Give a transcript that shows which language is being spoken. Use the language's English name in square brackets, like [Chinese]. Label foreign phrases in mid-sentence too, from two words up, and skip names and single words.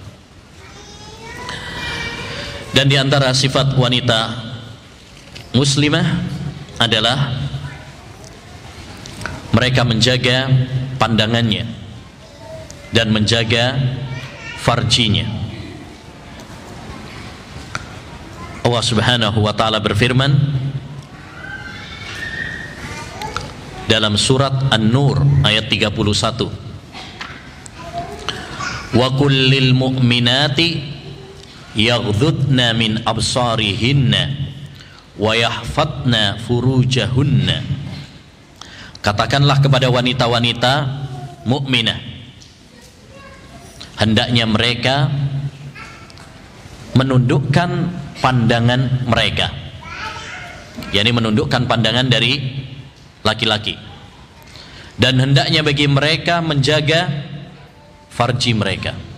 [Indonesian] Dan di antara sifat wanita muslimah adalah mereka menjaga pandangannya dan menjaga farjinya. Allah [Arabic] سبحانه وتعالى [Indonesian] berfirman dalam surat An-Nur ayat 31, [Arabic] وقل للمؤمنات يغضضن من أبصارهن ويحفظن فروجهن. [Indonesian] Katakanlah kepada wanita-wanita mukminah, hendaknya mereka menundukkan pandangan mereka, yakni menundukkan pandangan dari laki-laki, dan hendaknya bagi mereka menjaga farji mereka.